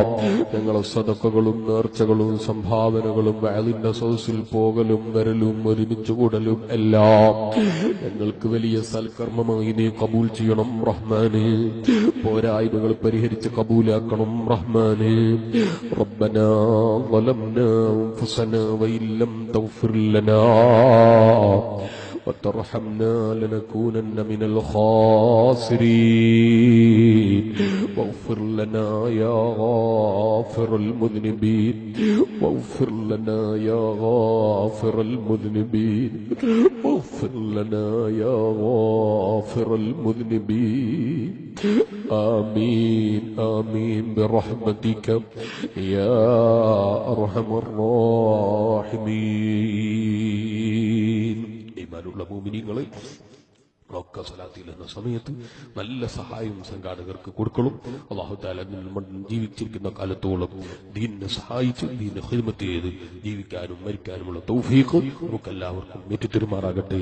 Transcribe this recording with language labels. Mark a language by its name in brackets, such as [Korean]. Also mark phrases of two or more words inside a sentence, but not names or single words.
[Malayalam] ഞങ്ങളെ സദഖകളും നേർച്ചകളും സംഭാവനകളും വഅലിന്റെ സദസ്സിൽ പോകലും വരലും ഒരുമിച്ച് കൂടലും എല്ലാം ഞങ്ങൾക്ക് വലിയ സൽക്കർമ്മമായി നീ കബൂൽ ചെയ്യണം റഹ്മാനേ. പോരായ്മകൾ പരിഹരിച്ച് കബൂലാക്കണം റഹ്മാനേ. [Arabic] ربنا ظلمنا أنفسنا وإن لم تغفر لنا وترحمنا لنكونن من الخاسرين واغفر لنا يا غافر المذنبين واغفر لنا يا غافر المذنبين واغفر واغفر لنا يا غافر المذنبين آمين آمين برحمتك يا أرحم الراحمين. [Malayalam] ഈമാനുള്ള മുഅ്മിനീങ്ങളെ ഒക്കെ സ്വലാത്തിൽ എന്ന സമയത്ത് നല്ല സഹായം സംഘാടകർക്ക് കൊടുക്കണം. [Arabic] الله تعالى [Malayalam] ജീവിച്ചിരിക്കുന്ന കാലത്തോളം ദീനിനെ സഹായിച്ച് ദീനിനെ ഖിദ്മത്ത് ചെയ്ത് ജീവിക്കാനും മരിക്കാനുമുള്ള തൗഫീഖ് നമുക്കെല്ലാവർക്കും ഏറ്റുതരുമാറാകട്ടെ.